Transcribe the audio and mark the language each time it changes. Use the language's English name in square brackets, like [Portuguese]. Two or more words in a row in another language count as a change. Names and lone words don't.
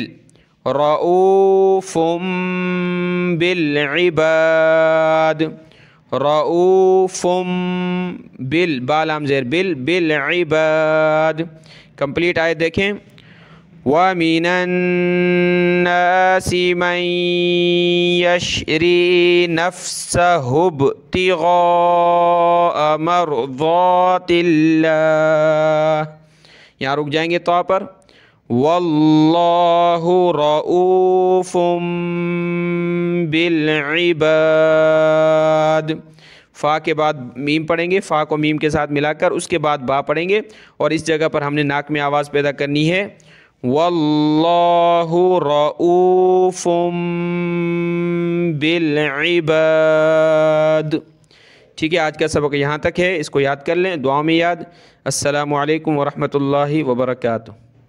[Arabic] رَءُوفٌ بِالْعِبَادِ، رَءُوفٌ بِالْ, [Urdu] با لام زیر [Arabic] بِلْ، بِالْعِبَادِ. [Urdu] کمپلیٹ آیت دیکھیں. [Arabic] وَمِنَ النَّاسِ مَنْ يَشْرِي نَفْسَهُ ابْتِغَاءَ مَرْضَاتِ اللَّهِ. [Urdu] یہاں رک جائیں گے تو پر. [Arabic] وَاللَّهُ رَءُوفٌ بِالْعِبَادِ. [Urdu] فا کے بعد میم پڑھیں گے، فا کو میم کے ساتھ ملا کر اس کے بعد با پڑھیں گے اور اس جگہ پر ہم نے ناک میں آواز پیدا کرنی ہے. [Arabic] وَاللَّهُ رَءُوفٌ بِالْعِبَادِ. [Urdu] ٹھیک ہے، آج کا سبق یہاں تک ہے، اس کو یاد کر لیں، دعا میں یاد. [Arabic] السلام عليكم ورحمة الله وبركاته.